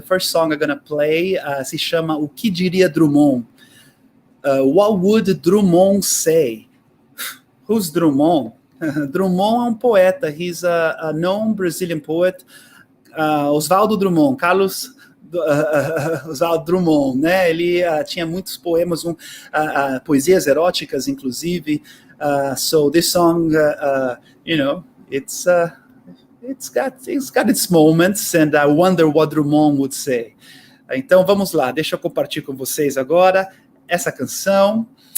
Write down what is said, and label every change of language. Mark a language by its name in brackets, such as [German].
[English] The first song I'm gonna play [Portuguese] se chama [English] O Que Diria Drummond? What would Drummond say? Who's Drummond? [Portuguese] Drummond é um poeta. [English] He's a known Brazilian poet. [Portuguese] Oswaldo Drummond, Carlos Oswaldo Drummond, né? Ele tinha muitos poemas, poesias eróticas, inclusive. [English] So this song, you know, it's got its moments, and I wonder what Drummond would say. [Portuguese] Então vamos lá, deixa eu compartilhar com vocês agora essa canção.